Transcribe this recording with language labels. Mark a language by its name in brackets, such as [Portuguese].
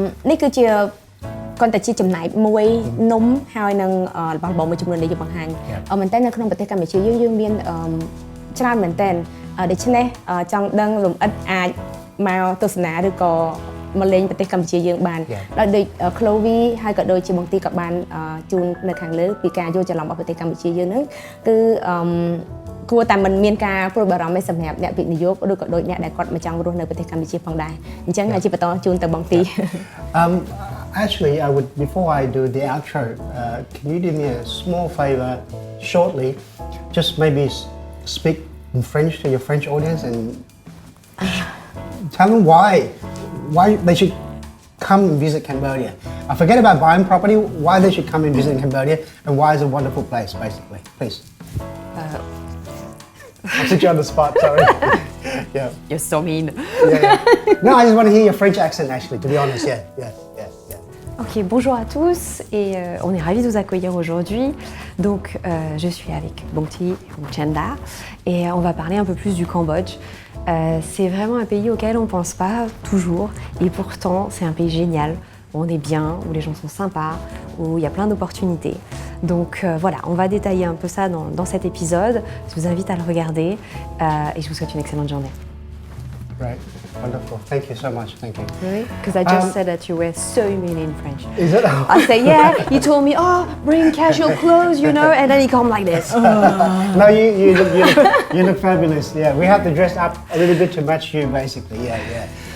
[Khmer] នេះគឺជាគាត់តែជាចំណែកមួយនំហើយនឹងរបស់បងមួយចំនួនដែលយើងបង្ហាញមែនតើនៅក្នុងប្រទេសកម្ពុជាយើងមានច្រើនមែនតើដូច្នេះចង់ដឹងលំអិតអាចមកទស្សនាឬក៏មកលេងប្រទេសកម្ពុជាយើងបានដោយដូច Chloe ហើយក៏ដូចជាបងទីក៏បានជូននៅខាងលើពីការយល់ច្រឡំរបស់ប្រទេសកម្ពុជាយើងហ្នឹងគឺគួរតែមិនមានការព្រួយបារម្ភឯសម្រាប់អ្នកវិនិយោគឬក៏ដូចអ្នកដែលគាត់មកចង់រស់នៅប្រទេសកម្ពុជាផងដែរអញ្ចឹងជាបន្តជូនទៅបងទី [English] Actually, I would before I do the outro, can you do me a small favor shortly? Just maybe speak in French to your French audience and tell them why they should come and visit Cambodia. Forget about buying property, why they should come and visit Cambodia, and why it's a wonderful place, basically. Please. I'll put you on the spot, sorry. Yeah. You're so mean. Yeah. No, I just want to hear your French accent, actually, to be honest. Yeah. [French] Ok, bonjour à tous et on est ravis de vous accueillir aujourd'hui. Donc, je suis avec Keo Sochenda et on va parler un peu plus du Cambodge. C'est vraiment un pays auquel on ne pense pas toujours et pourtant c'est un pays génial où on est bien, où les gens sont sympas, où il y a plein d'opportunités. Donc voilà, on va détailler un peu ça dans cet épisode. Je vous invite à le regarder et je vous souhaite une excellente journée. [English] Right, wonderful. Thank you so much. Thank you. Really? Because I just said that you were so mean in French. Is it? I say, yeah, you told me, oh, bring casual clothes, you know, and then you come like this. No, you look fabulous. Yeah, we have to dress up a little bit to match you, basically. Yeah.